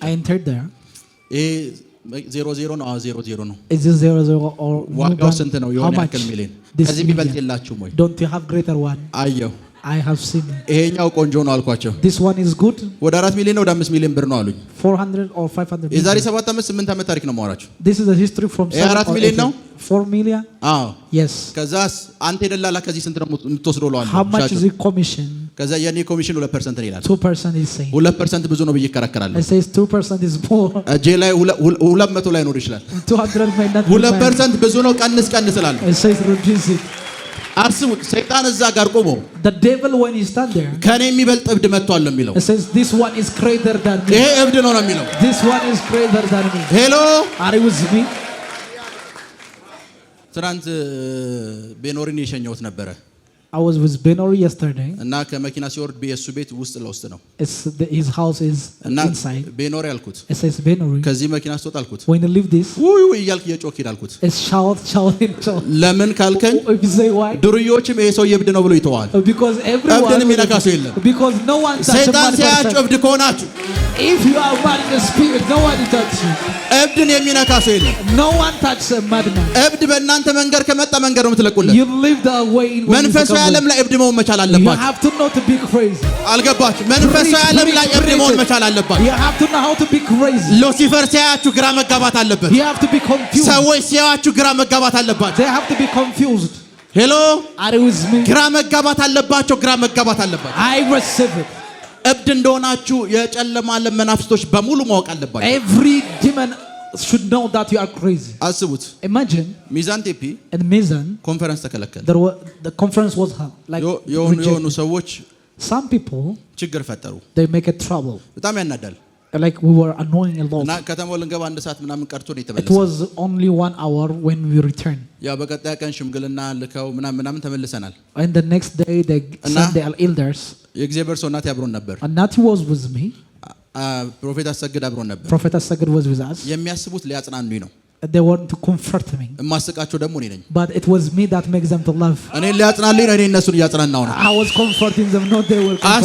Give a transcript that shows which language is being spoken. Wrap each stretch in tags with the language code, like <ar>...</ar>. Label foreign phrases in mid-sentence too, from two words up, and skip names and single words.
<en>I entered there.</en> <am>ይሄ 00 ነው። 00 ነው።</am> <en>Is this 00 or</en> <am>ዋጋው ስንት ነው?</am> <en>how</en> <am>የሆነ</am> <en>much?</en> <am>ያክል ሚሊዮን።</am> <en>This</en> <am>ከዚህ የሚበልጥ</am> <en>million.</en> <am>የላችሁም ወይ?</am> <en>Don't you have greater one?</en> <am>አየሁ።</am> <en>I have seen it.</en> <am>ይሄኛው ቆንጆ ነው አልኳቸው።</am> <en>This one is good.</en> <am>ወደ 4 ሚሊዮን ነው ወደ 5 ሚሊዮን ብር ነው አሉኝ።</am> <en>400 or 500</en> <am>የዛሬ</am> <en>million.</en> <am>7 ዓመት 8 ዓመት ታሪክ ነው የማወራችሁ።</am> <en>This is a history from</en> <am>ይሄ 4 ሚሊዮን ነው?</am> <en>4 million?</en> <am>አዎ።</am> <en>Yes.</en> <am>ከዛ አንተ የደላላ ከዚህ ስንት ነው የምትወስደው እለዋለሁ።</am> <en>How much</en> <am>ሻጩ።</am> <en>is the commission?</en> <am>ከዛ የኔ ኮሚሽን 2% ነው ይላል።</am> <en>2% is saying.</en> <am>2% ብዙ ነው ብዬ እከራከራለሁ።</am> <en>I say 2% is more.</en> <am>እጄ ላይ 200 ላይ ኖር ይችላል።</am> <en>200 may not be mine.</en> <am>2% ብዙ ነው ቀንስ እላለሁ።</am> <en>I say reduce it.</en> <am>አስቡት ሰይጣን እዛ ጋር ቆሞ</am> <en>The devil when he stand there,</en> <am>ከኔ የሚበልጥ እብድ መጥቷል ነው የሚለው።</am> <en>it says this one is greater than me.</en> <am>ይሄ እብድ ነው የሚለው።</am> <en>This one is greater than me. ሄሎ Are you with me?</en> <am>ትናንት ቤኖሪን የሸኘሁት ነበረ</am> <en>I was with Benori yesterday.</en> <am>እና ከመኪና ሲወርድ የሱ ቤት ውስጥ ለውስጥ ነው</am> <en>His house is</en> <am>እና</am> <en>inside.</en> <am>ቤኖሪ አልኩት።</am> <en>It says Benori.</en> <am>ከዚህ መኪና ስትወጣ አልኩት</am> <en>When you leave this,</en> <am>ውይ ውይ እያልክ እየጮክ ሂድ አልኩት።</am> <en>it's shout.</en> <am>ለምን ካልከኝ</am> <en>If you say why?</en> <am>ዱርዮችም ይሄ ሰው እብድ ነው ብሎ ይተዋል።</am> <en>Because everyone.</en> <am>እብድንም የነካ ሰው የለም።</am> <en>Because no one touches</en> <am>ሰይጣን</am> <en>one</en> <am>ሲያያችሁ</am> <en>person.</en> <am>እብድ ከሆናችሁ</am> <en>If you are mad in the spirit, no one touches you.</en> <am>እብድን የሚነካ ሰው የለም።</am> <en>No one touches a madman.</en> <am>እብድ በእናንተ መንገድ ከመጣ መንገድ ነው የምትለቁለት።</am> <en>You live the way in which</en> <am>መንፈሳዊ ዓለም ላይ እብድ መሆን መቻል</am> <en>you</en> <am>አለባችሁ።</am> <en>have to know to be crazy.</en> <am>አልገባችሁ? መንፈሳዊ ዓለም ላይ እብድ መሆን መቻል አለባችሁ።</am> <en>You have to know how to be crazy.</en> <am>ሉሲፈር ሲያያችሁ ግራ መጋባት አለበት።</am> <en>You have to be confused.</en> <am>ሰዎች ሲያያችሁ ግራ መጋባት አለባችሁ።</am> <en>They have to be confused. ሄሎ Are you with me?</en> <am>ግራ መጋባት አለባቸው። ግራ መጋባት አለባቸው።</am> <en>I receive it.</en> <am>እብድ እንደሆናችሁ የጨለማ ዓለም መናፍስቶች በሙሉ ማወቅ አለባቸው።</am> <en>Every demon should know that you are crazy.</en> <am>አስቡት።</am> <en>Imagine ሚዛን ቴፒ in Mizan,</en> <am>ኮንፈረንስ ተከለከለ።</am> <en>the conference was like</en> <am>የሆኑ</am> <en>rejected.</en> <am>ሰዎች</am> <en>Some people,</en> <am>ችግር ፈጠሩ።</am> <en>they make a trouble.</en> <am>በጣም ያናዳል።</am> <en>Like we were annoying a lot.</en> <am>እና ከተማው ልንገባ 1 ሰዓት ምናምን ቀርቶ ነው</am> <en>It</en> <am>የተመለሰው።</am> <en>was only 1 hour when we returned.</en> <am>ያው በቀጣይ ቀን ሽምግልና ልከው ምናምን ተመልሰናል።</am> <en>And the next day they sent the elders.</en> <am>የእግዚአብሔር ሰው እናት ያብሮን ነበር።</am> <en>And Nati was with me.</en> <am>ፕሮፌት አሰግድ አብሮን ነበር።</am> <en>Prophet Asagid was with us.</en> <am>የሚያስቡት ሊያጽናኑኝ ነው።</am> <en>They want to comfort me.</en> <am>የማስቃቸው ደግሞ እኔ ነኝ።</am> <en>But it was me that makes them to love.</en> <am>እኔ ሊያጽናኑኝ ነው። እኔ እነሱን እያጽናናው ነው።</am> <en>I was comforting them, not they were comforting</en>